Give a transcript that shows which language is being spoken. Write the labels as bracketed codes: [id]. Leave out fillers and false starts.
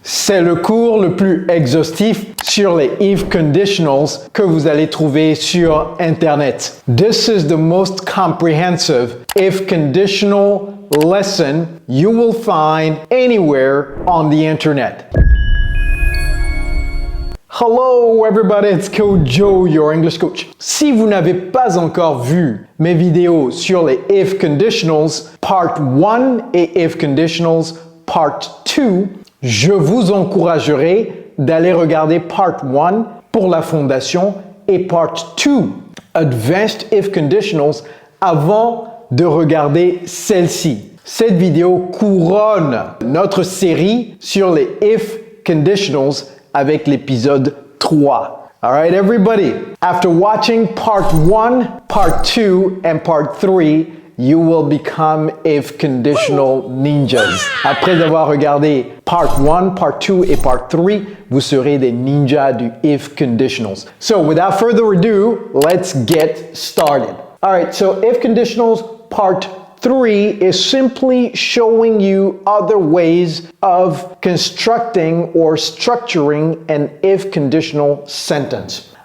[fr] C'est le cours le plus exhaustif sur les if conditionals que vous allez trouver sur Internet. [en] This is the most comprehensive if conditional lesson you will find anywhere on the Internet. Hello everybody, it's Coach Joe, your English coach. [fr] Si vous n'avez pas encore vu mes vidéos sur les if conditionals, part 1 et if conditionals, part 2, je vous encouragerai d'aller regarder part 1 pour la fondation et part 2, advanced if conditionals, avant de regarder celle-ci. Cette vidéo couronne notre série sur les if conditionals avec l'épisode 3. [en] All right, everybody. After watching part 1, part 2, and part 3, you will become if conditional ninjas. [fr] Après avoir regardé part 1, part 2 et part 3, vous serez des ninjas du if conditionals. [en] So without further ado, let's get started. All right, so if conditionals part 3 is simply showing you other ways of constructing or structuring an if conditional sentence.